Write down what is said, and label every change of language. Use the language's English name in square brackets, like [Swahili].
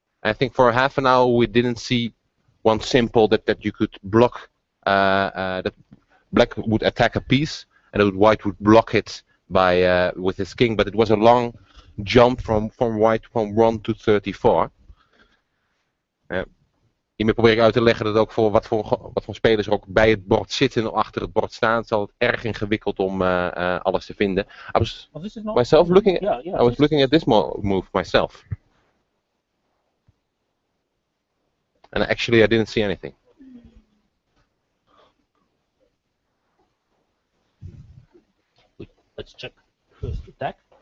[English] I think for half an hour we didn't see one simple that you could block, that black would attack a piece and white would block it by with his king, but it was a long jump from white from 1 to 34. [Dutch] Hiermee probeer ik uit te leggen dat ook voor wat voor spelers er ook bij het bord zitten of achter het bord staan, zal het erg ingewikkeld om alles te vinden. [English] I was myself looking at, I was looking at this move myself. And actually I didn't see anything. Let's check first attack.